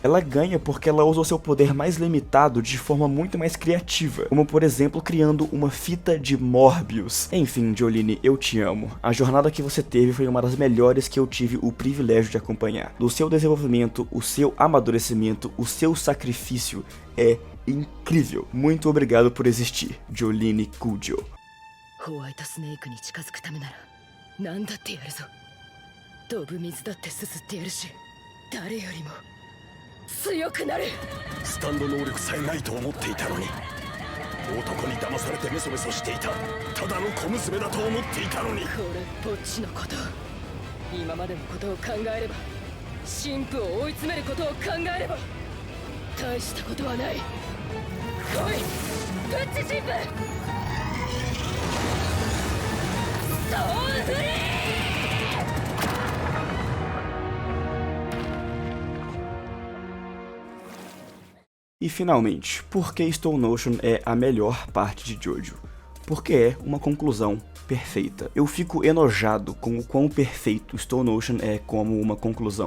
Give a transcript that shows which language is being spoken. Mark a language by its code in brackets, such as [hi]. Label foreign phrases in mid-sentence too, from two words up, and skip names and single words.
[pt] Ela ganha porque ela usa o seu poder mais limitado de forma muito mais criativa, como por exemplo criando uma fita de Morbius. Enfim, Jolene, eu te amo. A jornada que você teve foi uma das melhores que eu tive o privilégio de acompanhar. Do seu desenvolvimento, o seu amadurecimento, o seu sacrifício é incrível. Muito obrigado por existir, Jolene Kujo. [ja] ホワイトスネークに近づくためなら何だってやるぞ。飛ぶ水だってすすってやるし、誰よりも強くなる。スタンド能力さえないと思っていたのに、男に騙されてメソメソしていたただの小娘だと思っていたのに。これっぽっちのこと、今までのことを考えれば、神父を追い詰めることを考えれば大したことはない。来い、プッチ神父。ストーンフリー。 [pt] E finalmente, por que Stone Ocean é a melhor parte de Jojo? Porque é uma conclusão perfeita. Eu fico enojado com o quão perfeito Stone Ocean é como uma conclusão.